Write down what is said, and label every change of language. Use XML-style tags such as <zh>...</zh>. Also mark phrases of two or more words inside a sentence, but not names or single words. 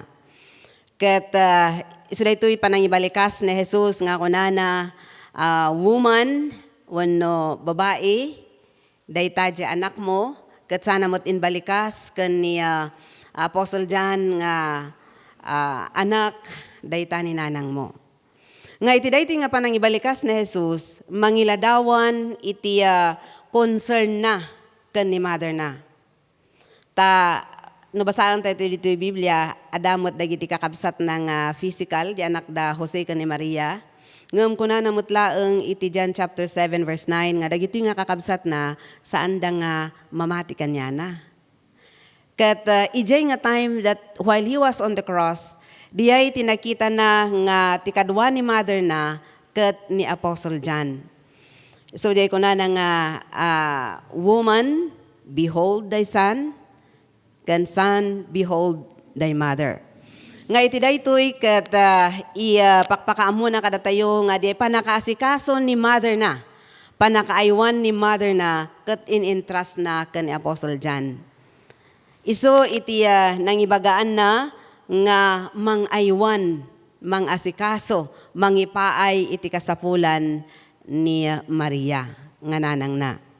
<ilo>Ket isu daytoy panangibalikas ni Jesus nga kunana woman wenno babae dayta di anak mo ket sana mo't inbalikas ken ni Apostol John nga anak dayta ni nanang mo. Nga iti dayti nga panangibalikas ni Jesus mangiladawan iti concern na ken ni Mother na. Ta nabasaan tayo dito yung Biblia, adamot dagiti kakabsat ng physical, di anak da Jose ka ni Maria. Ngam kuna namutlaeng iti John chapter 7 verse 9, nga dagiti nga kakabsat na saan da nga mamati kanya na. Kat ijay nga time</ilo> <en>that while he was on the cross,</en> <ilo>diyay tinakita na nga tikadwa ni Mother na kat ni Apostle John. So diyay kuna na nga</ilo> <en>woman, behold thy son,</en> <ilo>kan</ilo> <en>son, behold thy mother.</en> <ilo>Nga iti daytoy ket pakpakaamo na kada tayo nga di panakaasikaso ni Mother na. Panakaaywan ni Mother na ket in-entrust na ken Apostle John. Iso iti nangibagaan na nga mangaywan, mangasikaso, mangipaay iti kasapulan ni Maria nga nanang na.</ilo>